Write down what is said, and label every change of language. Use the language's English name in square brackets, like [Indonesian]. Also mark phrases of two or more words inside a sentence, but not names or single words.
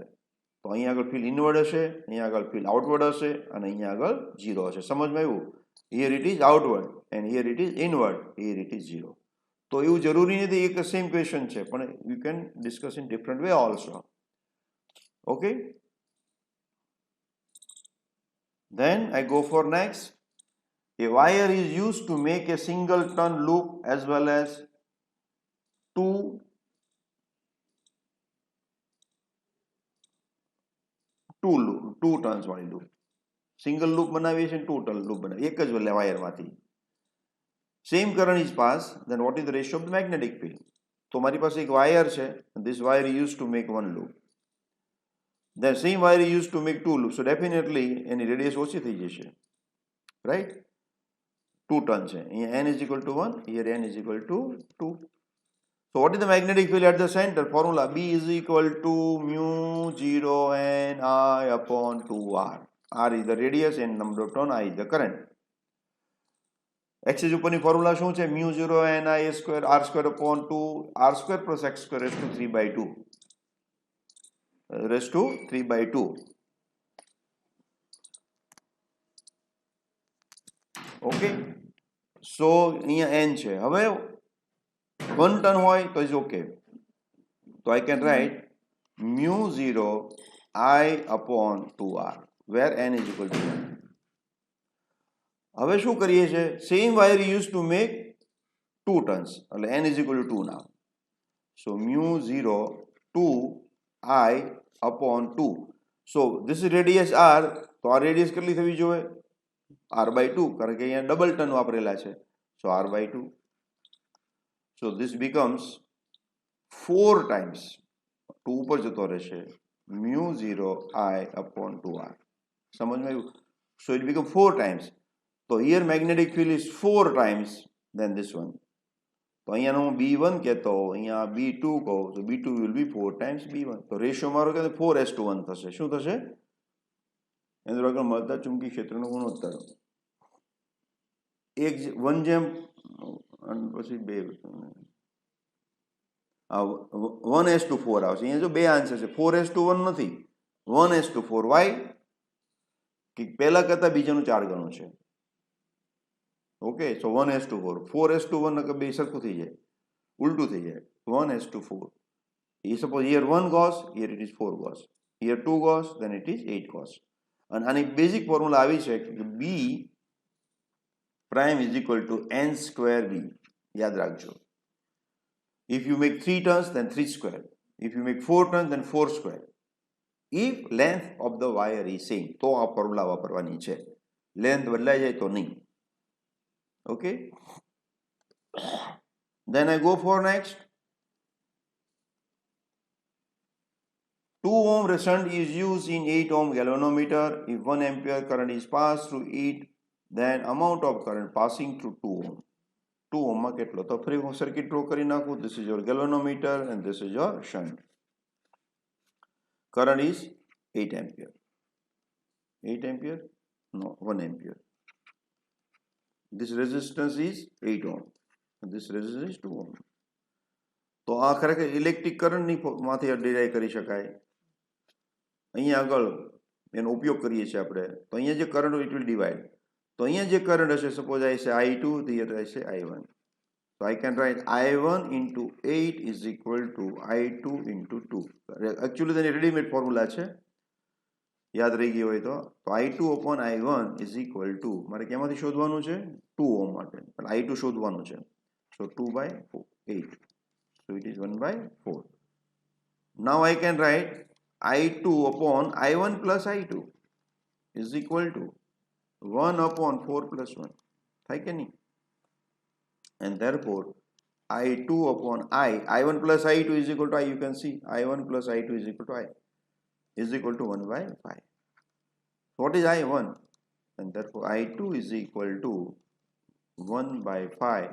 [Gujarati] તો અહીંયા આગળ ફિલ્ડ ઇનવર્ડ હશે, અહીંયા આગળ ફિલ્ડ આઉટવર્ડ હશે, અને અહીંયા આગળ ઝીરો હશે. સમજમાં આવ્યું? [English] here it is outward and here it is inward, here it is zero. [Gujarati] તો એવું જરૂરી નથી એક [English] same question [Gujarati] છે, પણ [English] you can discuss in different way also. [Gujarati] ઓકે, [English] then I go for next. A wire is used to make a single turn loop as well as two turns વાળી લૂપ. single loop [Gujarati] બનાવીએ છીએ, [English] two turn loop [Gujarati] બનાવીએ, એક જ વાયરમાંથી. [English] same current is pass, then what is the ratio of the magnetic field? [Gujarati] તો મારી પાસે એક વાયર છે, [English] this wire is used to make one loop. Then same wire is used to make two loops, so definitely [Gujarati] એની રેડિયસ ઓછી થઈ જશે, [English] right? 2 [Gujarati] ટર્ન છે, અહીંયા [English] n is equal to 1, here n is equal to 2. So what is the magnetic field at the center? Formula B is equal to mu 0 n I upon 2r. R is the radius and number of turn, I is the current. X is [Gujarati] ઉપરની ફોર્મ્યુલા શું છે? [English] mu 0 n I square r square upon 2 r square plus x square raised to 3 by 2. Raised to 3 by 2. Okay. [Gujarati] So અહીંયા n છે. હવે 1 ટર્ન હોય તો [English] is okay. તો I can write mu 0 I upon 2r where n is equal to 1. [Gujarati] હવે શું કરીએ છીએ? [English] same wire use to make 2 turns, [Gujarati] એટલે [English] n is equal to 2 now. So mu 0 2 I upon 2. So this is radius r, [Gujarati] તો આ રેડિયસ કેટલી થવી જોઈએ? [English] r by 2, [Gujarati] કારણ કે અહીંયા ડબલ ટર્ન વાપરેલા છે. [English] So r by 2. So this becomes 4 times, 2 [Gujarati] ઉપર જતો રહેશે, [English] mu 0 I upon 2r. [Gujarati] સમજમાં આવ્યું? [English] So it becomes 4 times. So here magnetic field is 4 times than this one. [Gujarati] તો અહીંયાનો હું B1 કહેતો, અહીંયા B2 કહું, તો [English] B2 will be 4 times B1. [Gujarati] તો રેશિયો મારો કે 4:1 થશે. શું થશે? એનું આગળ મળતા ચુંબકી ક્ષેત્રનો ગુણોત્તર 1:, અને પછી 2, 1:4 આવશે. અહીંયા જો 2 આન્સર છે, 4:1 નથી, 1:4. વાય? કે પહેલા કરતા બીજાનું 4 ગણું છે. [English] okay, so [Gujarati] 1:4. 4:1 કે 2 સરખું થઈ જાય, ઉલટું થઈ જાય, 1:4. [English] એ suppose here 1 goes, here it is 4 goes, here 2 goes, then it is 8 goes. [Gujarati] અને આની [English] basic formula [Gujarati] આવી છે કે [English] B prime is equal to n square B. [Gujarati] યાદ રાખજો. [English] If you make 3 turns, then 3 square. If you make 4 turns, then 4 square. If length of the wire is same, [Gujarati] તો આ ફોર્મ્યુલા વાપરવાની છે. લેન્થ બદલાઈ જાય તો નહીં. [English] Okay. Then I go for next. 2 ohm shunt is used in 8 ohm galvanometer. If 1 ampere current is passed through it, then amount of current passing through 2 ohm. [Gujarati] 2 ohm માં કેટલો? તો ફરી હું [English] circuit draw [Gujarati] કરી નાખું. [English] This is your galvanometer and this is your shunt. Current is 8 ampere. 8 ampere? No, 1 ampere. This resistance is 8 ohm. This resistance is 2 ohm. [Gujarati] તો આ ખરેખર ઇલેક્ટ્રિક કરંટની માંથી ડિરાઈવ કરી શકાય. અહીંયા આગળ એનો ઉપયોગ કરીએ છીએ આપણે. તો અહીંયા જે કરંટ હોય [English] it will divide. [Gujarati] તો અહીંયા જે કરંટ હશે, સપોઝ આ છે I2, હિયર છે I1. [English] So I can write I1 into 8 is equal to I2 into 2. [Gujarati] Actually તેની [English] readymade formula [Gujarati] છે, યાદ રહી ગઈ હોય તો [English] I2 upon I1 is equal to [Gujarati] મારે કેમાંથી શોધવાનું છે 2 ઓહ્મ માટે, પણ I2 શોધવાનું છે. [English] So 2 by 8. So it is 1 by 4. Now I can write I2 upon I1 plus I2 is equal to 1 upon 4 plus 1. [Gujarati] થાય કે નહીં? [English] And therefore I2 upon I1 plus I2 is equal to I. You can see I1 plus I2 is equal to I is equal to 1 by 5. What is I1? And therefore I2 is equal to 1 by 5.